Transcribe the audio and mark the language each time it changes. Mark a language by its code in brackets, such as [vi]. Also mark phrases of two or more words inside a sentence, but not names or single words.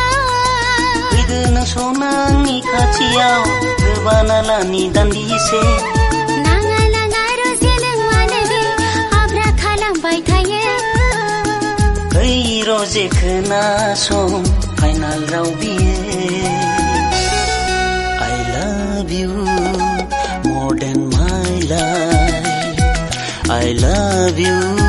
[brx] फैदो नों सना आंनि खाथियाव गोबाना लानि दान्दिसे नाङा नाङा रोजे नों मानोदि आब्रा खालामबाय थायो ओइ रोजे खोनासं फाइनाल राव बियो [en] I love you more than my life I love you